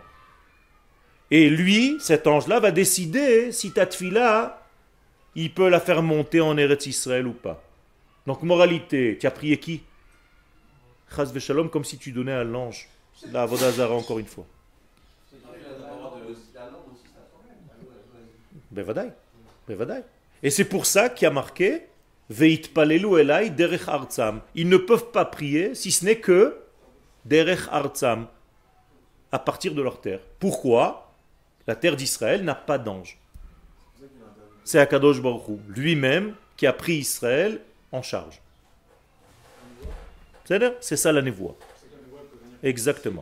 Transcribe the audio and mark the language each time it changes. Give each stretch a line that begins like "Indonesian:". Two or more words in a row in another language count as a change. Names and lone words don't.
French: Et lui, cet ange-là, va décider si ta tfila, il peut la faire monter en Eretz Israël ou pas. Donc, moralité, tu as prié qui?
Hebrew: חס ושלום,
French: comme si tu donnais à l'ange. La
Hebrew: עבודה זרה,
French: encore une fois.
Hebrew: בוודאי. בוודאי.
French: Et c'est pour ça qu'il y a marqué
Hebrew: והתפללו אליי דרך ארצם.
French: Ils ne peuvent pas prier si ce n'est que
Hebrew: דרך ארצם,
French: à partir de leur terre. Pourquoi? La terre d'Israël n'a pas d'ange. C'est
Hebrew: הקדוש ברוך הוא,
French: lui-même, qui a pris Israël en charge. C'est ça la névoie. Exactement.